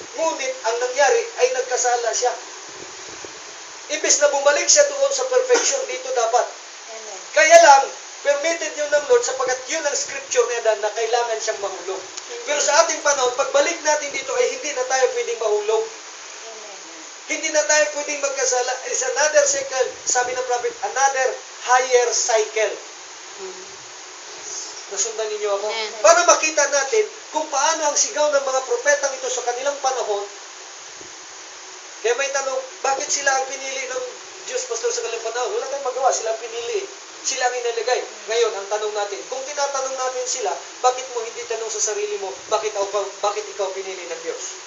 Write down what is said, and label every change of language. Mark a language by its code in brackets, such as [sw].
[tl] Ngunit, ang nangyari ay nagkasala siya. Ibig na bumalik siya doon sa perfection, dito dapat. Amen. Kaya lang, permitted yun ng Lord sapagkat yun ang scripture niya na kailangan siyang mahulog. Pero sa ating panahon, pagbalik natin dito ay hindi na tayo pwedeng mahulog. Amen. Hindi na tayo pwedeng magkasala. [en] It's another cycle, [tl] sabi ng [en] prophet, another higher cycle. [tl] Nasundan ninyo ako? Amen. Para makita natin kung paano ang sigaw ng mga propetang ito sa kanilang panahon. Kaya may tanong, bakit sila ang pinili ng Diyos, pastor, sa kanilang panahon? Wala tayong magawa, sila ang pinili. Sila ang inilagay. Ngayon, ang tanong natin, kung tinatanong natin sila, bakit mo hindi tanong sa sarili mo, bakit ikaw pinili ng Diyos?